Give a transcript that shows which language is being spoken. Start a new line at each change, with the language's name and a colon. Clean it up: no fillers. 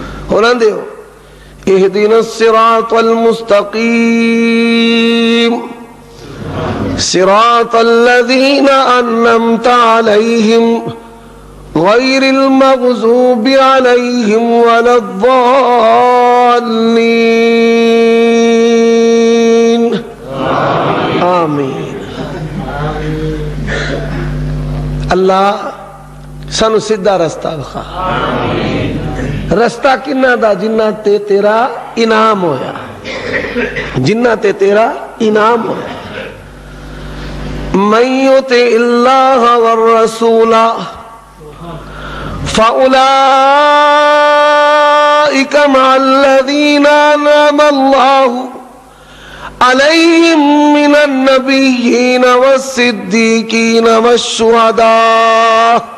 Punjabi: ہونا دے ہو
Arabic: اہدنا الصراط المستقیم صراط الذین انعمت علیہم غیر المغضوب علیہم ولا الضالین. آمین.
Punjabi: اللہ سانو سیدھا رستہ بخا. رستہ کنہ دا جنہ تے تیرا انعام ہویا, جنہ تے تیرا انعام ہویا.
Arabic: من يطع الله والرسول فأولئك مع الذين أنعم الله عليهم من النبيين والصديقين والشهداء.